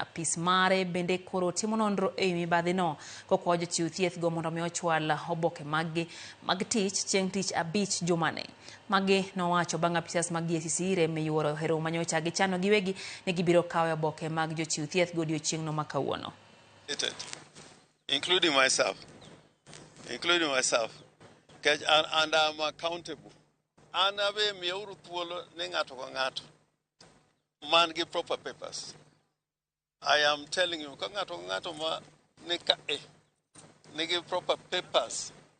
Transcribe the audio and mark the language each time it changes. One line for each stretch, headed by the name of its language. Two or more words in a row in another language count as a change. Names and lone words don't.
Luo (Kenya and Tanzania): Apis mare bende koro timo nonro e mibadhi no kokwa jochiw thieth go mondo mi ochwal oboke mag tich chieng' tich 5 jumane. Magi nowacho bang' apisas mag EACC rem yuoro hero manyocha gichano giwegi ne gibiro kawo oboke mag jochiw thieth go odiochieng' no makawuono.
English: Including myself. And I'm accountable. And I've been man give proper papers. I am telling you, give proper papers.